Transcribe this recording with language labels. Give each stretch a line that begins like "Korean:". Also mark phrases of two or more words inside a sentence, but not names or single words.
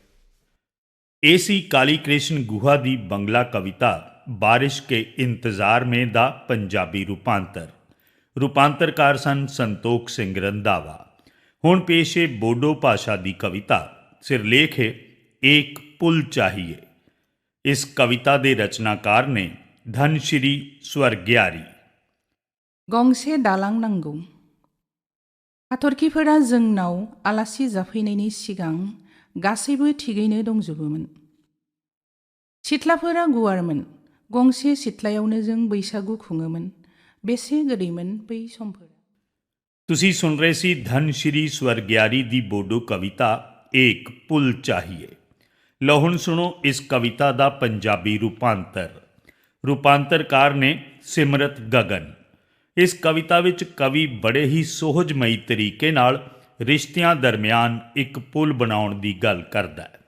Punjabi: ਇਹ ਸੀ ਕਾਲੀ ਕ੍ਰਿਸ਼ਨ ਗੁਹਾ ਦੀ ਬੰਗਲਾ ਕਵਿਤਾ ਬਾਰਿਸ਼ ਕੇ ਇੰਤਜ਼ਾਰ ਮੇਂ ਦਾ ਪੰਜਾਬੀ ਰੂਪਾਂਤਰ। ਰੂਪਾਂਤਰਕਾਰ ਸਨ ਸੰਤੋਖ ਸਿੰਘ ਰੰਧਾਵਾ। ਹੁਣ ਪੇਸ਼ ਹੈ ਬੋਡੋ ਭਾਸ਼ਾ ਦੀ ਕਵਿਤਾ। ਸਿਰਲੇਖ ਹੈ ਏਕ ਪੁਲ ਚਾਹੀਏ। ਇਸ ਕਵਿਤਾ ਦੇ ਰਚਨਾਕਾਰ ਨੇ ਧਨਸ਼੍ਰੀ स्वर्गियारी।
Bodo: गंसे दालां नांगौ। हाथरखिफोरा जोंनाव आलासि जाफैनायनि सिगां गासैबो थिगैनो दंजोबोमोन। सिथ्लाफोरा गुवारमोन। गंसे सिथ्लायावनो जों बैसागु खुङोमोन। बेसे गोदैमोन बै समफोरा।
Punjabi: ਤੁਸੀਂ ਸੁਣ ਰਹੇ ਸੀ ਧਨਸ਼੍ਰੀ स्वर्गियारी ਦੀ ਬੋਡੋ ਕਵਿਤਾ ਏਕ ਪੁਲ ਚਾਹੀਏ। ਲਓ ਹੁਣ ਸੁਣੋ ਇਸ ਕਵਿਤਾ ਦਾ ਪੰਜਾਬੀ ਰੂਪਾਂਤਰ। ਰੂਪਾਂਤਰਕਾਰ ਨੇ ਸਿਮਰਤ ਗਗਨ। ਇਸ ਕਵਿਤਾ ਵਿੱਚ ਕਵੀ ਬੜੇ ਹੀ ਸੁਹਜਮਈ ਤਰੀਕੇ ਨਾਲ ਰਿਸ਼ਤਿਆਂ ਦਰਮਿਆਨ ਇੱਕ ਪੁਲ ਬਣਾਉਣ ਦੀ ਗੱਲ ਕਰਦਾ ਹੈ।